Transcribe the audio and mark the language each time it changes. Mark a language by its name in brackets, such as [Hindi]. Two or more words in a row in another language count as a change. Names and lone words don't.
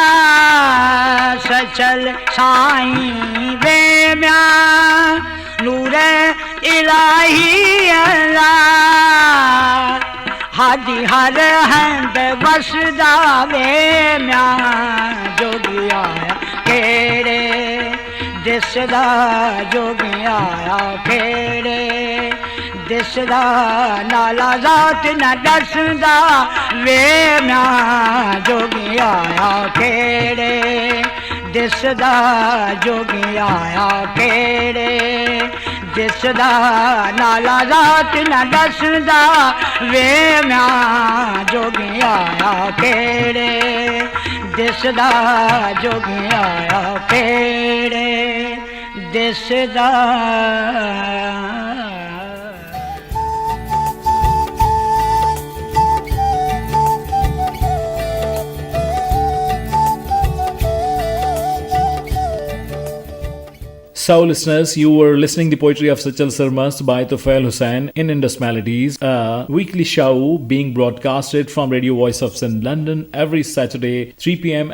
[Saraiki] सचल साईं वे म्या नूर इलाही अला हादी हर हंद वसदा वे म्या जोगी आया केड़े दिसदा जोगी आया केड़े दिसदा नाला जात न दसदा वे म्या जोगी आया केड़े दिसदा जोगी आया केड़े दिसदा नाला जात न दसदा वे म्या जोगी आया केड़े दिसदा जोगी आया केड़े दिसदा [English] So, listeners, you were listening the poetry of Sachal Sarmas by Tufail Hussain in Indus Melodies, a weekly show being broadcasted from Radio Voice of Sindh, London, every Saturday, 3 p.m.